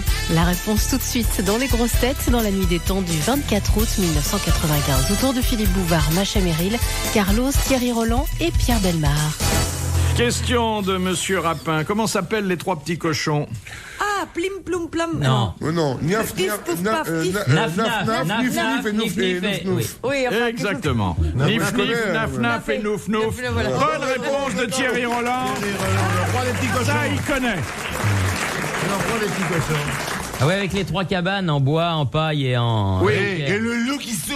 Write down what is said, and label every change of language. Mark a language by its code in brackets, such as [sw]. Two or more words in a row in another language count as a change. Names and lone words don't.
[fr] La réponse tout de suite dans les grosses têtes dans la nuit des temps du 24 août 1995. Autour de Philippe Bouvard, Macha Merrill, Carlos, Thierry Roland et Pierre Bellemare. Question de Monsieur Rapin. Comment s'appellent les 3 petits cochons? Ah, plim, ploum, plam. Non. Oh non, niaf, Pif, niaf, pouf, naf, paf, pif. naf, Naf, naf, naf, nif, naf, nif, et nif, nouf, nif, et nouf, nouf. Oui, enfin, Exactement. Non, Nif, je nif, connais, naf, ouais. naf et nouf, nouf. Voilà. Bonne réponse de Thierry Roland. Ça, il connaît. Les petits cochons. Ah ouais, avec les 3 cabanes en bois, en paille et en. Oui, avec, Et le loup qui souffle.